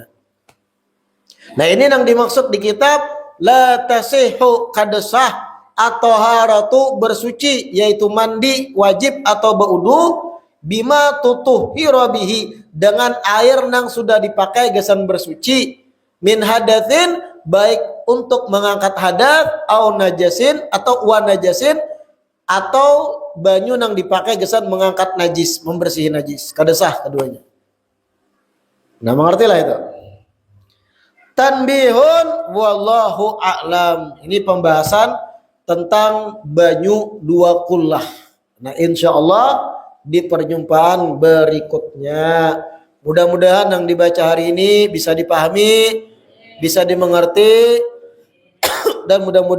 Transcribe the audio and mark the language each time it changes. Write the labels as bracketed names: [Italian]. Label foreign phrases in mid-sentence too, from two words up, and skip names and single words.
[Banjar] Nah ini yang dimaksud di kitab [Arabic] لا تصح [Banjar] kada sah atau haratu bersuci, yaitu mandi wajib atau berwudu [Arabic] بما تطهر به, [Banjar] dengan air nang sudah dipakai gesan bersuci, [Arabic] من حدث, [Banjar] baik untuk mengangkat hadas [Arabic] أو نجس [Banjar] atau [Arabic] ونجس, [Banjar] atau banyu nang dipakai gesan mengangkat najis, membersihi najis. Kada sah keduanya. Nah, mengertilah itu. [Arabic] تنبيه والله أعلم. [Banjar] Ini pembahasan tentang banyu dua kullah. Nah, [Arabic] إن شاء الله [Banjar] di perjumpaan berikutnya. Mudah-mudahan yang dibaca hari ini bisa dipahami, bisa dimengerti, dan mudah-mudahan bermanfaat.